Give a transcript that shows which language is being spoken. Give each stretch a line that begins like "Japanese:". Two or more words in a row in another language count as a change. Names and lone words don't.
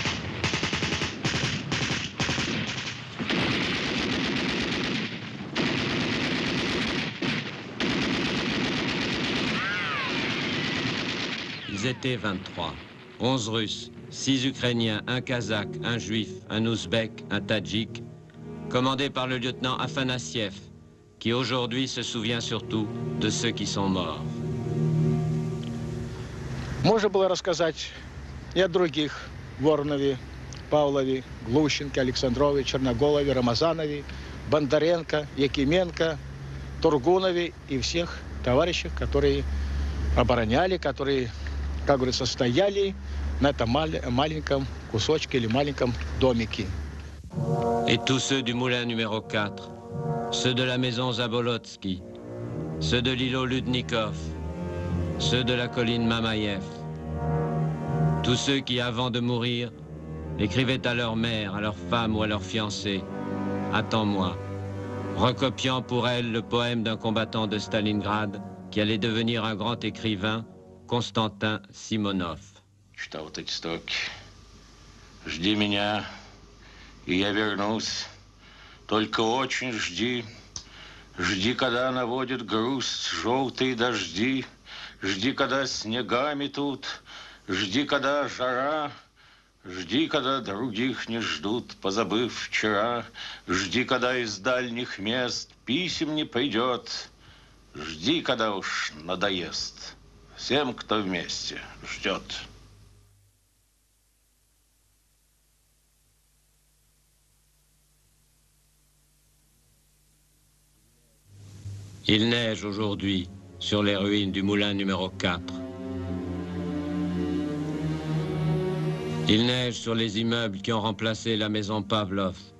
French: Ils étaient 23. 11 Russes, 6 Ukrainiens, un Kazakh, un Juif, un Ouzbek, un Tadjik, commandés par le lieutenant Afanassiev, qui aujourd'hui se souvient surtout de ceux qui sont morts.
Russian: Можно было рассказать и о других: Воронове, Павлове, Глущенко, Александрове, Черноголове, Рамазанове, Бондаренко, Якименко, Тургунове и всех товарищах, которые обороняли, которые, как говорится, стояли на этом маленьком кусочке или маленьком домике.
French: Et tous ceux du moulin numéro 4, ceux de la maison Zabolotsky, ceux de l'îlot Ludnikov, ceux de la colline Mamaïev, tous ceux qui, avant de mourir, écrivaient à leur mère, à leur femme ou à leur fiancé « Attends-moi », recopiant pour elle le poème d'un combattant de Stalingrad qui allait devenir un grand écrivain, Konstantin Simonov.
Russian: Читал вот эти строки. Жди меня, и я вернусь. Только очень жди. Жди, когда наводит грусть желтые дожди. Жди, когда снега метут. Жди, когда жара. Жди, когда других не ждут, позабыв вчера. Жди, когда из дальних мест писем не придет. Жди, когда уж надоест. Всем, кто вместе ждет.
French: Il neige aujourd'hui sur les ruines du moulin numéro 4. Il neige sur les immeubles qui ont remplacé la maison Pavlov.